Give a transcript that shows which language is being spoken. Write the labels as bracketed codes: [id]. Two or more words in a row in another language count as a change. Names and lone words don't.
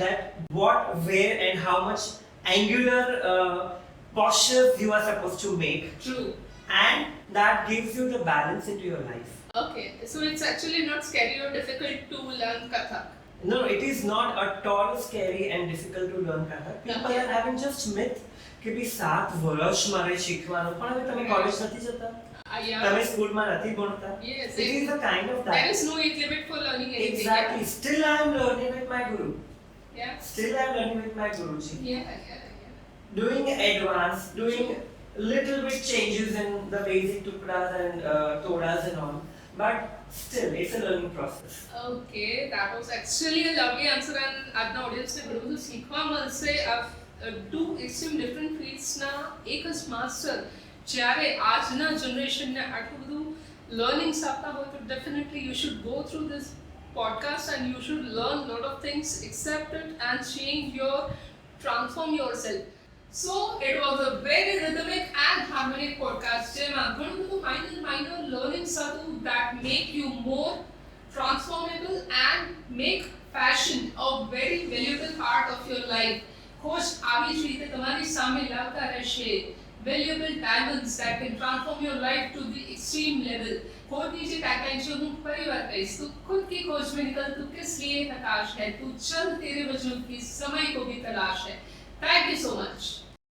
[en] That what, where, and how much angular postures you are supposed to make, True. and that gives you the balance into your life. Okay, so it's actually not scary or difficult to learn Kathak. No, it is not at all scary and difficult to learn Kathak. People Okay. are having just myth [gu] કે ભઈ 7 વર્ષ મારે શીખવાનું, પણ હવે તમે કોલેજ નથી જતા, [en] Yeah. [gu] તમે સ્કૂલમાં નથી ભણતા. [en] Yes, It is a kind of There that. is no age limit for learning anything. Exactly. Still I am learning with my guru. Yeah. Still I am learning with my guruji. Yeah. Doing advanced, doing little bit changes in the basic tukras and todas and all. But still, it's a learning process. Okay, that was actually a lovely answer, and [gu] આજના ઓડિયન્સને ઘણું બધું શીખવા મળશે. [en] two extreme different fields [gu] એક જ માસ્ટર જ્યારે આજના જનરેશનને આટલું બધું લર્નિંગ્સ આપતા હોય તો [en] definitely you should go through this podcast and you should learn lot of things, accept it and transform yourself. So it was a very rhythmic and harmonic podcast [gu] જેમાં ઘણું બધું [en] minor learnings હતું that make you more transformable and make fashion a very valuable part of your life. Khoj [gu] આવી જ રીતે તમારી સામે લાવતા રહેશે [en] valuable diamonds that can transform your life to the extreme level. [hi] खोजनी जी टैगलाइन जो हूँ परिवार कहीस, तू खुद की खोज में निकल, तू किस लिए हताश है, तू चल तेरे वजूद की समय को भी तलाश है. [en] Thank you so much.